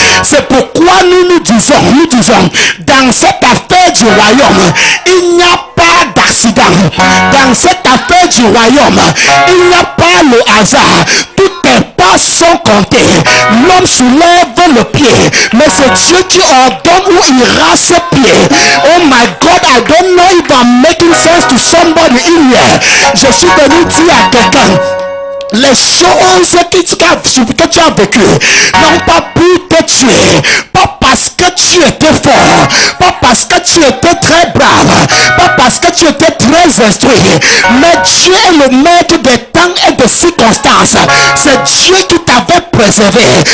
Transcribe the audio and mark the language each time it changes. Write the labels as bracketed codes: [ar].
[fr] C'est pourquoi nous disons, dans cette affaire du royaume, il n'y a pas d'accident. Dans cette affaire du royaume, il n'y a pas le hasard. Toutes tes pas sont comptées. L'homme soulève le pied, mais c'est Dieu qui ordonne où ira ce pied. [en] Oh my God, I don't know if I'm making sense to somebody in here. [fr] Je suis venu dire à quelqu'un, les choses que tu as vécues n'ont pas pu te tuer, pas parce que tu étais fort, pas parce que tu étais très brave, pas parce que tu étais très instruit, mais Dieu est le maître des temps et des circonstances. C'est Dieu qui t'avait préservé.